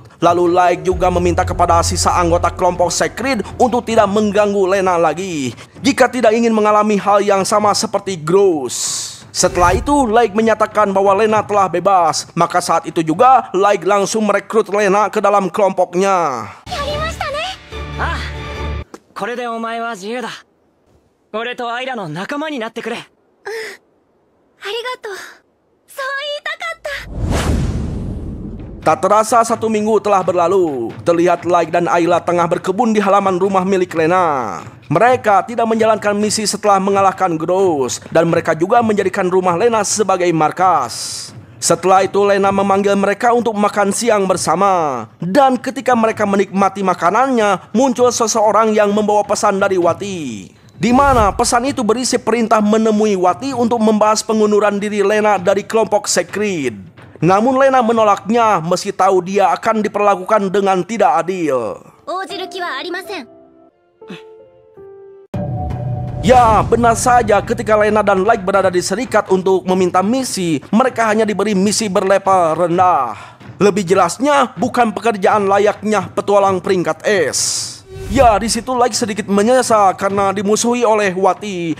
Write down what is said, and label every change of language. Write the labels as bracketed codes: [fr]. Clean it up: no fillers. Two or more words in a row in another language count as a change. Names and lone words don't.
[id] Lalu Light juga meminta kepada sisa anggota kelompok Secret untuk tidak mengganggu Lena lagi jika tidak ingin mengalami hal yang sama seperti Gross. Setelah itu, Light menyatakan bahwa Lena telah bebas. Maka saat itu juga, Light langsung merekrut Lena ke dalam kelompoknya. [ja] これでお前は自由だ。俺とアイラの仲間になってくれ。ありがとう。そう言いたかった。 [id] Tak terasa 1 minggu telah berlalu. Terlihat Light dan Ayla tengah berkebun di halaman rumah milik Lena. Mereka tidak menjalankan misi setelah mengalahkan Gross, dan mereka juga menjadikan rumah Lena sebagai markas. Setelah itu Lena memanggil mereka untuk makan siang bersama. Dan ketika mereka menikmati makanannya, muncul seseorang yang membawa pesan dari Wati, di mana pesan itu berisi perintah menemui Wati untuk membahas pengunduran diri Lena dari kelompok Secret. Namun Lena menolaknya meski tahu dia akan diperlakukan dengan tidak adil. [ja] 応じる気はありません。 [id] Ya, benar saja ketika Lena dan Light berada di serikat untuk meminta misi, mereka hanya diberi misi berlevel rendah. Lebih jelasnya, bukan pekerjaan layaknya petualang peringkat S. Ya, di situ Light sedikit menyesal karena dimusuhi oleh Wati.